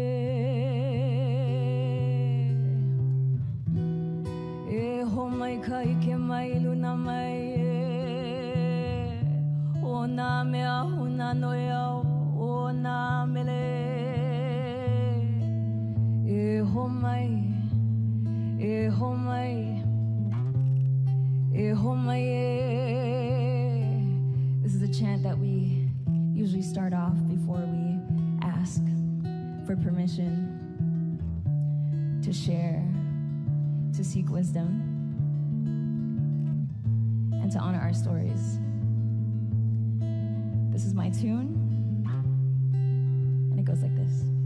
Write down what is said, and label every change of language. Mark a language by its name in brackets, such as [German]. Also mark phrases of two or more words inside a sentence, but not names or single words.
[Hawaiian] e ho mai kai ke mai luna mai e o na mea huna noi au o na mele e ho mai e ho mai e ho mai e. [English] This is a chant that we usually start off before we ask for permission to share, to seek wisdom, and to honor our stories. This is my tune, and it goes like this.